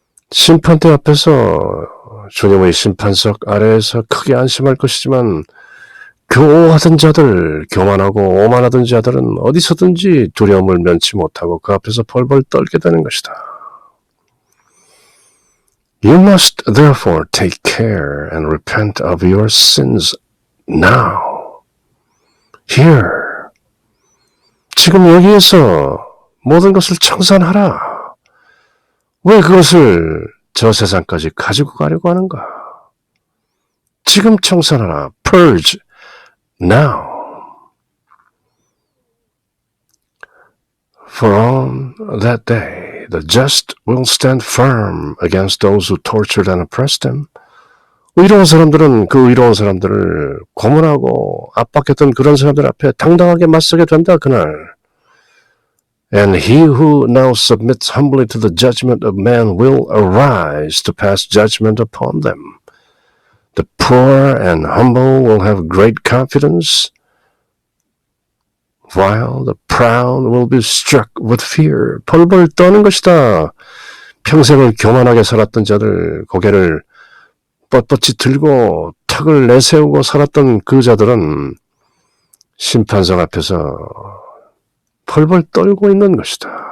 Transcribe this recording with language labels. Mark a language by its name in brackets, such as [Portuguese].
[Korean] 심판대 앞에서 주님의 심판석 아래에서 크게 안심할 것이지만 교오하던 자들, 교만하고 오만하던 자들은 어디서든지 두려움을 면치 못하고 그 앞에서 벌벌 떨게 되는 것이다. [English] You must therefore take care and repent of your sins now. Here. [Korean] 지금 여기에서 모든 것을 청산하라. 왜 그것을 저 세상까지 가지고 가려고 하는가? 지금 청산하라. [English] Purge. Now. For on that day, the just will stand firm against those who tortured and oppressed them. [Korean] 의로운 사람들은 그 의로운 사람들을 고문하고 압박했던 그런 사람들 앞에 당당하게 맞서게 된다, 그날. [English] And he who now submits humbly to the judgment of man will arise to pass judgment upon them. The poor and humble will have great confidence, while the proud will be struck with fear. [Korean] 벌벌 떠는 것이다. 평생을 교만하게 살았던 자들, 고개를 뻣뻣이 들고 턱을 내세우고 살았던 그 자들은 심판석 앞에서 벌벌 떨고 있는 것이다.